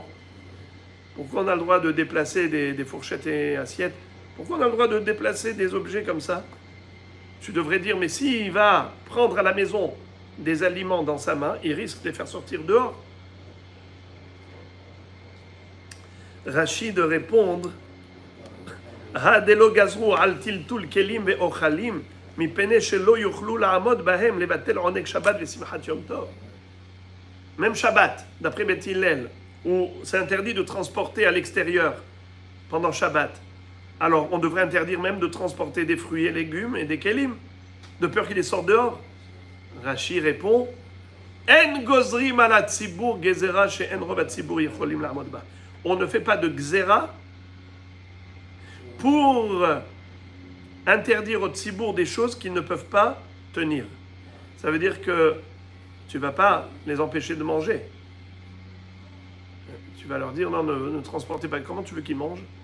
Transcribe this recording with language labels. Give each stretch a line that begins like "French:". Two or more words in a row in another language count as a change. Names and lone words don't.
French: Pourquoi on a le droit de déplacer des fourchettes et assiettes? Pourquoi on a le droit de déplacer des objets comme ça? Tu devrais dire, mais s'il va prendre à la maison des aliments dans sa main, il risque de les faire sortir dehors. Rashi de répondre
Hebrew: הדלא גזרו על טלטול כלים ואוכלים מפני שלא יוכלו לעמוד בהם לבטל עונג שבת ושמחת יום טוב.
French: même Shabbat, d'après Beth Hillel, où c'est interdit de transporter à l'extérieur pendant Shabbat, alors on devrait interdire même de transporter des fruits et légumes et des kelim, de peur qu'ils les sortent dehors. Rashi répond,
Hebrew: אין גוזרים על ציבור גזרה שאין רוב הציבור יכולים לעמוד בה.
French: On ne fait pas de gzera pour interdire au tzibour des choses qu'ils ne peuvent pas tenir. Ça veut dire que tu ne vas pas les empêcher de manger. Tu vas leur dire, non, ne transportez pas. Comment tu veux qu'ils mangent?